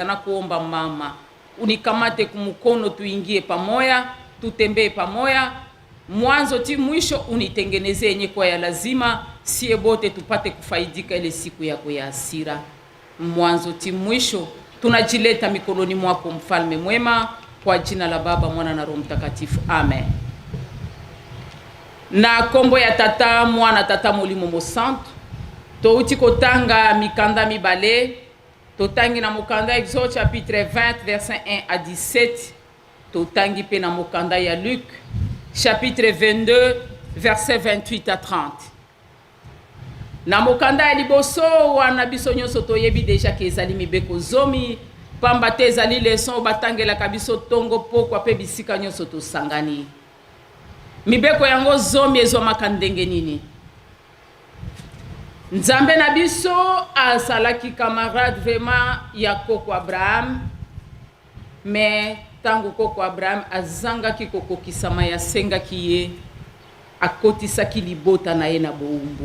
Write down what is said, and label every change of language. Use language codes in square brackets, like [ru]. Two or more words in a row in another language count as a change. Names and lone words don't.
[sw] Na kuomba mama, unikamate kumukono, tuingie pamoja, tutembee pamoja, mwanzo ti mwisho, unitengeneze yenye kwa ya lazima, sie bote tupate kufaidika ile siku yako ya hasira. Mwanzo ti mwisho tunajileta mikononi mwako, mfalme mwema, kwa jina la Baba, Mwana na Roho Mtakatifu. Amen. [ln] Na kombo ya tata mwana tata molimo mosantu, touti kotanga mikanda mibale. Totangi na mokanda Exode [fr] chapitre 20 verset 1 à 17. [ln] Totangi pe na mokanda ya Luc [fr] chapitre 22 verset 28 à 30. [ln] Na mokanda ya liboso wana biso nyonso toyebi [fr] deja ke [ln] ezali mibeko zomi, pamba te ezali leson batangela biso tongo pokwa pe bisika nyonso tosangani. Mibeko yango zomi ezomaka ndenge nini? Nzambe na biso asalaki [fr] camarade vraiment [ln] ya koko Abraham, mais tangu koko Abraham azangaki kokokisama ya sengaki ye, akotisaki libota na ye na boumbu.